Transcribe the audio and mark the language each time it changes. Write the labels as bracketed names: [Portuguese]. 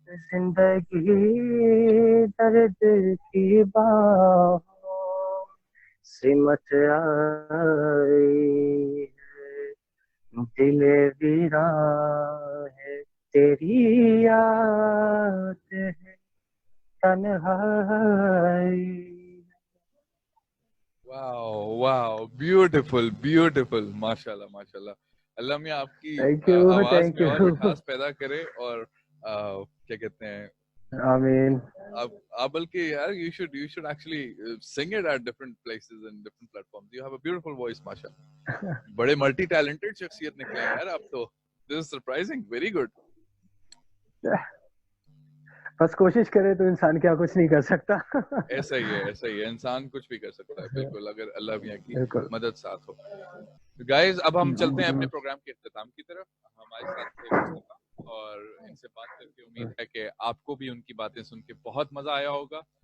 [Urdu] زندگی درد کی باہوں سمٹ آئی ہے دل ویراں ہے تیری یاد ہے تنہائی. واو بیوٹیفل بیوٹیفل ماشاء اللہ اللہ میں آپ کی آواز میں اور مٹھاس پیدا کرے اور کیا کہتے ہیں آمین. آپ بلکہ یار [English] you should actually sing it at different places and different platforms. You have a beautiful voice ماشاءاللہ. [Urdu] بڑے ملٹی ٹیلنٹڈ شخصیت نکلے ہیں یار آپ تو. [English] This is surprising. Very good. [Urdu] بس کوشش کرے تو انسان کیا کچھ نہیں کر سکتا. ایسا ہی ہے انسان کچھ بھی کر سکتا ہے بالکل اگر اللہ میاں کی مدد ساتھ ہو. گائز اب ہم چلتے ہیں اپنے پروگرام کے اختتام کی طرف. ہمارے ساتھ تھے مصطفیٰ اور ان سے بات کر کے امید ہے کہ آپ کو بھی ان کی باتیں سن کے بہت مزہ آیا ہوگا.